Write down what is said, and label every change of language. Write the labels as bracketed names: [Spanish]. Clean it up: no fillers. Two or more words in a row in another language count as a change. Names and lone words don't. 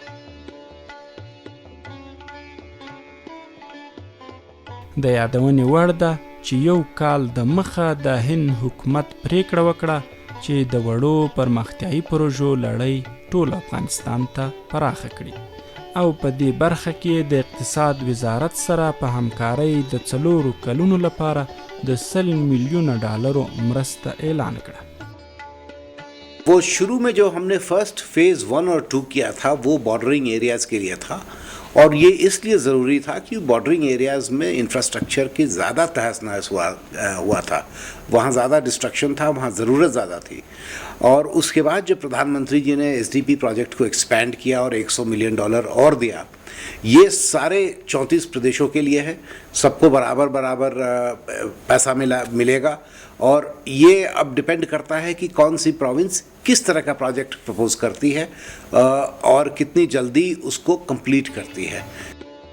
[Pashto] د یادونې وړ ده چې یو کال د مخه د هند حکومت پریکړه وکړه چې د وړو پرمختیایي پروژو لړۍ ټول افغانستان ته پراخه کړي او په دې برخه کې د اقتصاد وزارت سره په همکارۍ د 4 کلونو لپاره د 100 میلیون ډالرو مرسته اعلان کړه. [Hindi] वो शुरू में जो हमने [English] first phase [Hindi] 1 और 2 किया था वो [English] bordering areas [Hindi] के लिए था और ये इसलिए ज़रूरी था कि [English] bordering areas [Hindi] में इंफ्रास्ट्रक्चर की ज़्यादा तहस नहस हुआ था, वहाँ ज़्यादा डिस्ट्रक्शन था, वहाँ ज़रूरत ज़्यादा थी. और उसके बाद जब प्रधानमंत्री जी ने SDP प्रोजेक्ट को एक्सपैंड किया और $100 मिलियन और दिया, ये सारे 34 प्रदेशों के लिए है, सबको बराबर पैसा मिलेगा और ये अब डिपेंड करता है कि कौन सी प्रोविंस किस तरह का प्रोजेक्ट प्रपोज करती है और कितनी जल्दी उसको कंप्लीट करती है.